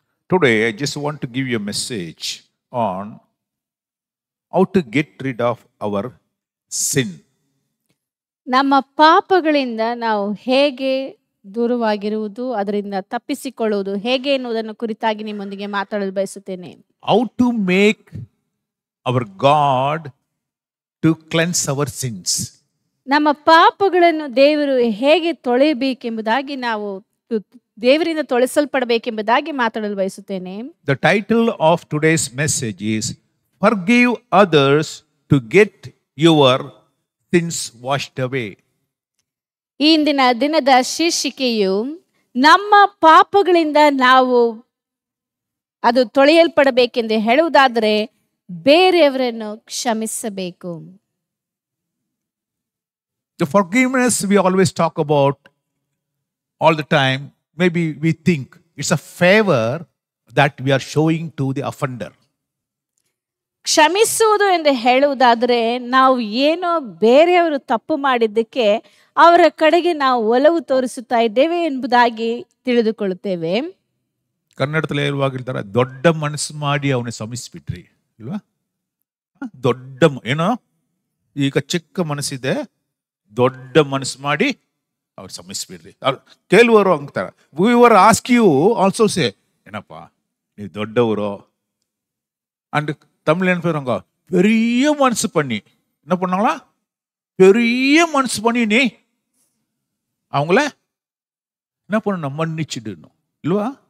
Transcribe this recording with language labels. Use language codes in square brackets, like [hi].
[en] Today, I just want to give you a message on how to get rid of our sin. [kn] ನಮ್ಮ ಪಾಪಗಳಿಂದ ನಾವು ಹೇಗೆ ದೂರವಾಗಿರುವುದು, ಅದರಿಂದ ತಪ್ಪಿಸಿಕೊಳ್ಳುವುದು ಹೇಗೆ ಎನ್ನುವುದನ್ನು ಕುರಿತಾಗಿ ನಿಮ್ಮೊಂದಿಗೆ ಮಾತಾಡಲು ಬಯಸುತ್ತೇನೆ. [en] How to make our God to cleanse our sins. [kn] ನಮ್ಮ ಪಾಪಗಳನ್ನು ದೇವರು ಹೇಗೆ ತೊಳೆಯಬೇಕೆಂಬುದಾಗಿ, ನಾವು ದೇವರಿಂದ ತೊಳೆಸಲ್ಪಡಬೇಕೆಂಬುದಾಗಿ ಮಾತಾಡಲು ಬಯಸುತ್ತೇನೆ. [en] The title of today's message is Forgive Others to Get Your Sins Washed Away. [kn] ಈ ಇಂದಿನ ದಿನದ ಶೀರ್ಷಿಕೆಯು ನಮ್ಮ ಪಾಪಗಳಿಂದ ನಾವು ಅದು ತೊಳೆಯಲ್ಪಡಬೇಕೆಂದು ಹೇಳುವುದಾದರೆ ಬೇರೆಯವರನ್ನು ಕ್ಷಮಿಸಬೇಕು. [en] The forgiveness we always talk about all the time, maybe we think it's a favor that we are showing to the offender. [kn] ಕ್ಷಮಿಸುವುದು ಎಂದು ಹೇಳುವುದಾದರೆ ನಾವು ಏನೋ ಬೇರೆಯವರು ತಪ್ಪು ಮಾಡಿದ್ದಕ್ಕೆ ಅವರ ಕಡೆಗೆ ನಾವು ಒಲವು ತೋರಿಸುತ್ತಾ ಇದ್ದೇವೆ ಎಂಬುದಾಗಿ ತಿಳಿದುಕೊಳ್ಳುತ್ತೇವೆ. ಕನ್ನಡದಲ್ಲಿ ಹೇಳುವಾಗಿರ್ತಾರೆ, ದೊಡ್ಡ ಮನಸ್ಸು ಮಾಡಿ ಅವನಿಗೆ ಕ್ಷಮಿಸ್ಬಿಟ್ರಿ ಇಲ್ವಾ? ದೊಡ್ಡ ಏನೋ, ಈಗ ಚಿಕ್ಕ ಮನಸ್ಸಿದೆ, ದೊಡ್ಡ ಮನಸ್ಸು ಮಾಡಿ ಅವ್ರು ಕ್ಷಮಿಸ್ಬಿಡ್ರಿ. ಕೆಲವರು ಅಂತಾರೆ, [en] we were ask you also say, [kn] ಏನಪ್ಪ ನೀವು ದೊಡ್ಡವರು. [ta] அண்ட் தமிழ் என்ன பேருங்க, பெரிய மனசு பண்ணி என்ன பண்ணாங்களா, பெரிய மனசு பண்ணி நீ அவங்கள என்ன பண்ணணும், மன்னிச்சிடணும் இல்லவா?